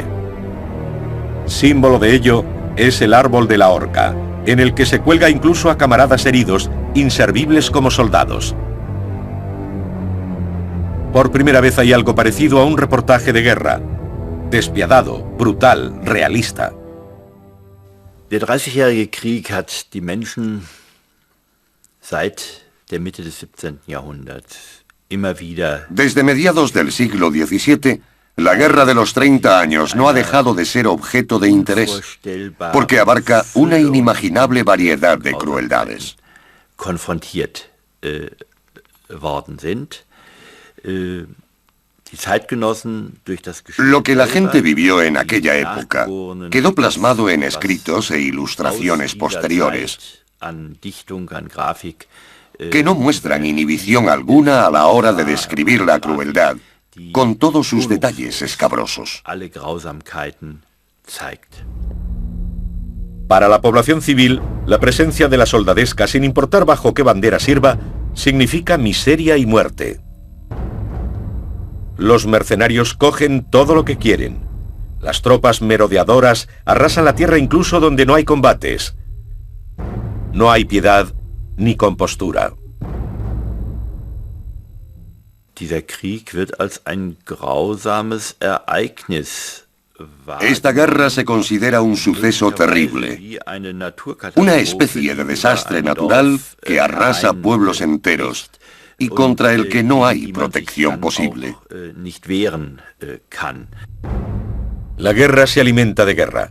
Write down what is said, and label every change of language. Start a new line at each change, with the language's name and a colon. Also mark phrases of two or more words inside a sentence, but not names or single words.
Spanish: Símbolo de ello es el árbol de la horca, en el que se cuelga incluso a camaradas heridos, inservibles como soldados. Por primera vez hay algo parecido a un reportaje de guerra. Despiadado, brutal, realista.
German: Der 30-jährige Krieg hat die Menschen seit der Mitte des 17. Jahrhunderts immer wieder...
Spanish: Desde mediados del siglo XVII, la guerra de los 30 años no ha dejado de ser objeto de interés, porque abarca una inimaginable variedad de crueldades.
German: konfrontiert worden sind. Die Zeitgenossen durch das
Spanish: Lo que la gente vivió en aquella época quedó plasmado en escritos e ilustraciones posteriores
German: an Dichtung, an Grafik,
Spanish: que no muestran inhibición alguna a la hora de describir la crueldad, con todos sus detalles escabrosos.
German: alle Grausamkeiten zeigt.
Spanish: Para la población civil, la presencia de la soldadesca, sin importar bajo qué bandera sirva, significa miseria y muerte. Los mercenarios cogen todo lo que quieren. Las tropas merodeadoras arrasan la tierra incluso donde no hay combates. No hay piedad ni compostura.
German: Dieser Krieg wird als ein grausames Ereignis
Spanish: Esta guerra se considera un suceso terrible, una especie de desastre natural que arrasa pueblos enteros y contra el que no hay protección posible. La guerra se alimenta de guerra.